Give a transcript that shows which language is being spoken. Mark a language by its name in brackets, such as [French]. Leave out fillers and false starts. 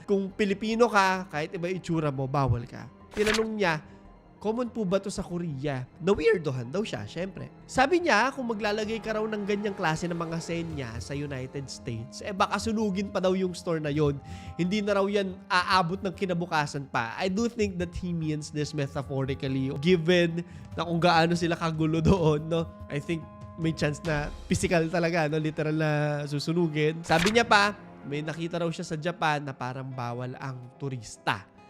[Filipino] Kung Pilipino ka, kahit iba itsura mo, bawal ka. Tinanong niya, common po ba to sa Korea? Na-weirdohan daw siya, syempre. Sabi niya, kung maglalagay ka raw ng ganyang klase ng mga senya sa United States, baka sunugin pa daw yung store na yon. Hindi na raw yan aabot ng kinabukasan pa. [English] I do think that he means this metaphorically, given [Filipino] na kung gaano sila kagulo doon, no? [English] I think [Filipino] may chance na physical talaga, no? Literal na susunugin. Sabi niya pa, may nakita raw siya sa Japan na parang bawal ang turista.